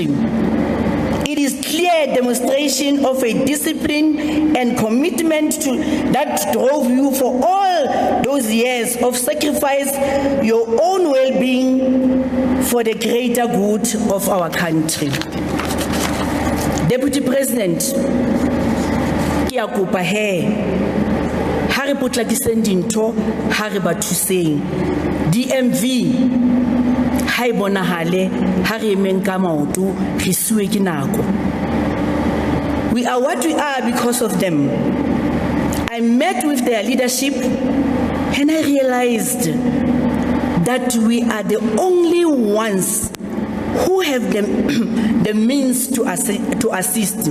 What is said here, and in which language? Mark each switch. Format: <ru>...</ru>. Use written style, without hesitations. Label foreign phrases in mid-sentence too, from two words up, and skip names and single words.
<en>It is clear demonstration of a discipline and commitment that drove you for all those years of sacrifice, your own well-being for the greater good of our country.</en> <st>Deputy President, ki a kopa ha re potlakiseng dintho ha re ba thuseng. DMV ha e bonahale ha re emeng ka maoto re suwe ke nako.</st> <en>We are what we are because of them. I met with their leadership and I realized that we are the only ones who have the means to assist.</en>